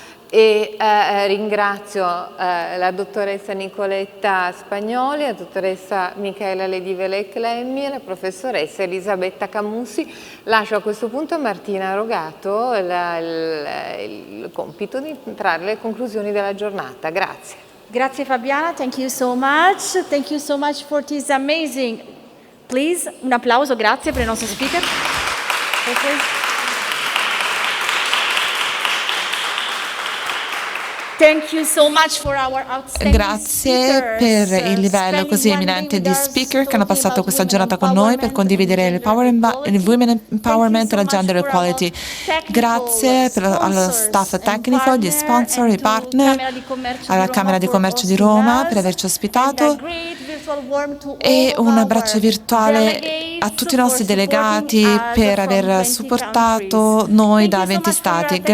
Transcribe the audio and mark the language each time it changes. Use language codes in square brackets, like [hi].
[it] E ringrazio la dottoressa Nicoletta Spagnoli, la dottoressa Michaela Ledivelec-Lemmi e la professoressa Elisabetta Camusi. Lascio a questo punto a Martina Rogato il compito di trarre le conclusioni della giornata. Grazie. Grazie [en] Fabiana, thank you so much. Thank you so much for this amazing. [it] Please, un applauso, grazie per il nostro speaker. Okay. [en] Thank you so much for our outstanding [it] Grazie per il livello così eminente di speaker che hanno passato questa giornata con noi per condividere il women empowerment e la gender equality. Grazie allo staff tecnico, gli sponsor, i partner, alla Camera di Commercio di Roma per averci ospitato e un abbraccio virtuale a tutti i nostri delegati per aver supportato noi da 20 stati.